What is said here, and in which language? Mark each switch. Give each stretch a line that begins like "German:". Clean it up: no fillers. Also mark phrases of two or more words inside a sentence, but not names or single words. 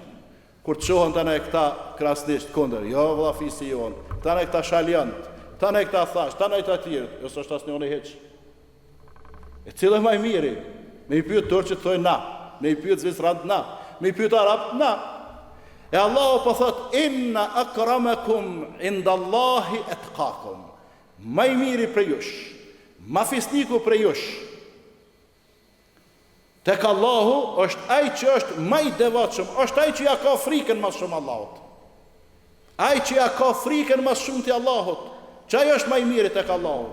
Albanian: Kur të shohën tani këta krasnisht kundër, jo vëlla fisi jon, tani këta shaljant, tani këta thash, tani këta tjerë, jo s'është asnjëri hiç. E cila më i miri? Me i pyet turqit thojnë na, me i pyet zvicrant na, me i pyet arabt na. E Allahu po thot
Arabic: إن أكرمكم عند الله أتقاكم.
Albanian: Më i miri prej jush, ma fisniku prej jush, tek Allahu është ai që është më i devotshëm, është ai që ja ka frikën më shumë Allahut. Ai që ja ka frikën më shumë te Allahut, që ai është më i miri tek Allahu.